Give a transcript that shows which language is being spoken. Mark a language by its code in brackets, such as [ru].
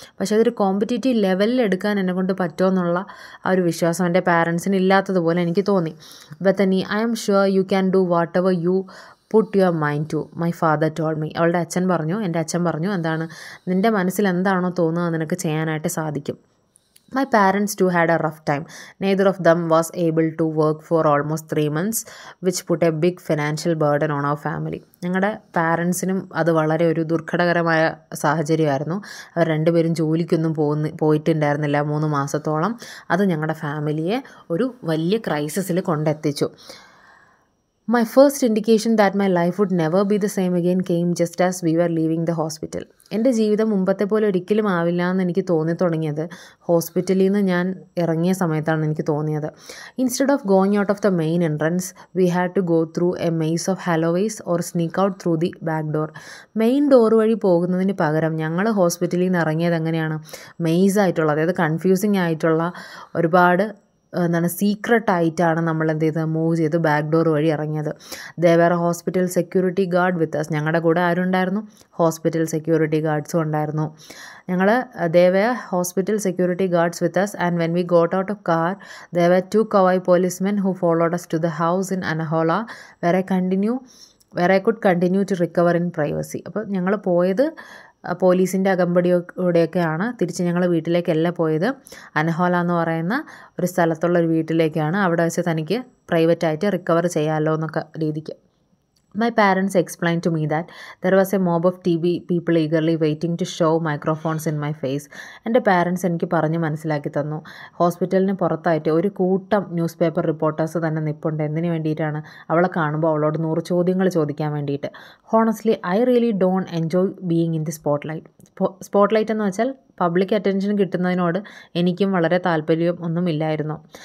[ml] പക്ഷേ അതൊരു കോമ്പറ്റീറ്റീവ് ലെവലിൽ എടുക്കാൻ എന്നെക്കൊണ്ട് പറ്റുമെന്നുള്ള ആ ഒരു വിശ്വാസം എൻ്റെ പാരൻസിന് ഇല്ലാത്തതുപോലെ എനിക്ക് തോന്നി. [en] Bethany, I am sure you can do whatever you put your mind to, my father told me. [ml] അവളുടെ അച്ഛൻ പറഞ്ഞു, എൻ്റെ അച്ഛൻ പറഞ്ഞു, എന്താണ്, നിൻ്റെ മനസ്സിൽ എന്താണോ തോന്നുക നിനക്ക് ചെയ്യാനായിട്ട് സാധിക്കും. [en] My parents too had a rough time. Neither of them was able to work for almost 3 months, which put a big financial burden on our family. [ml] ഞങ്ങളുടെ പാരൻസിനും അത് വളരെ ഒരു ദുർഘടകരമായ സാഹചര്യമായിരുന്നു. അവർ രണ്ടുപേരും ജോലിക്കൊന്നും പോയിട്ടുണ്ടായിരുന്നില്ല 3 മാസത്തോളം. അത് ഞങ്ങളുടെ ഫാമിലിയെ ഒരു വലിയ ക്രൈസിസിൽ കൊണ്ടെത്തിച്ചു. [en] My first indication that my life would never be the same again came just as we were leaving the hospital. [ml] എൻ്റെ ജീവിതം മുമ്പത്തെ പോലെ ഒരിക്കലും ആവില്ല എന്ന് എനിക്ക് തുടങ്ങിയത് ഹോസ്പിറ്റലിൽ നിന്ന് ഞാൻ ഇറങ്ങിയ സമയത്താണ് എനിക്ക് തോന്നിയത്. [en] Instead of going out of the main entrance we had to go through a maze of hallways or sneak out through the back door. [ml] Main door വഴി പോകുന്നതിന് പകരം ഞങ്ങൾ ഹോസ്പിറ്റലിൽ നിന്ന് ഇറങ്ങിയത് എങ്ങനെയാണ്, മെയ്സ് ആയിട്ടുള്ള, അതായത് കൺഫ്യൂസിങ് ആയിട്ടുള്ള ഒരുപാട് എന്താണ് സീക്രട്ടായിട്ടാണ് നമ്മൾ എന്ത് ചെയ്തത്, മൂവ് ചെയ്ത് ബാക്ക് ഡോർ വഴി ഇറങ്ങിയത്. [en] There were hospital security guard with us. [ml] ഞങ്ങളുടെ കൂടെ ആരുണ്ടായിരുന്നു, ഹോസ്പിറ്റൽ സെക്യൂരിറ്റി ഗാർഡ്സും ഉണ്ടായിരുന്നു. [en] There were hospital security guards with us and when we got out of car there were 2 Kauai policemen who followed us to the house in Anahola where I could continue to recover in privacy. [ml] അപ്പോൾ ഞങ്ങൾ പോയത് പോലീസിൻ്റെ അകമ്പടിയോടെയൊക്കെയാണ്. തിരിച്ച് ഞങ്ങൾ വീട്ടിലേക്കല്ല പോയത്, അനഹോല എന്ന് പറയുന്ന ഒരു സ്ഥലത്തുള്ള ഒരു വീട്ടിലേക്കാണ്. അവിടെ വെച്ച് തനിക്ക് പ്രൈവറ്റായിട്ട് റിക്കവർ ചെയ്യാമല്ലോ എന്നൊക്കെ രീതിക്ക്. [en] My parents explained to me that there was a mob of TV people eagerly waiting to show microphones in my face. [ml] എൻ്റെ പാരൻസ് എനിക്ക് പറഞ്ഞ് മനസ്സിലാക്കി തന്നു, ഹോസ്പിറ്റലിന് പുറത്തായിട്ട് ഒരു കൂട്ടം ന്യൂസ് പേപ്പർ റിപ്പോർട്ടേഴ്സ് തന്നെ നിൽപ്പുണ്ട്. എന്തിനു വേണ്ടിയിട്ടാണ്, അവളെ കാണുമ്പോൾ അവളോട് 100 ചോദ്യങ്ങൾ ചോദിക്കാൻ വേണ്ടിയിട്ട്. [en] Honestly I really don't enjoy being in the spotlight. [ml] Spotlight എന്ന് വെച്ചാൽ പബ്ലിക് അറ്റൻഷൻ കിട്ടുന്നതിനോട് എനിക്കും വളരെ താല്പര്യം ഒന്നുമില്ലായിരുന്നു.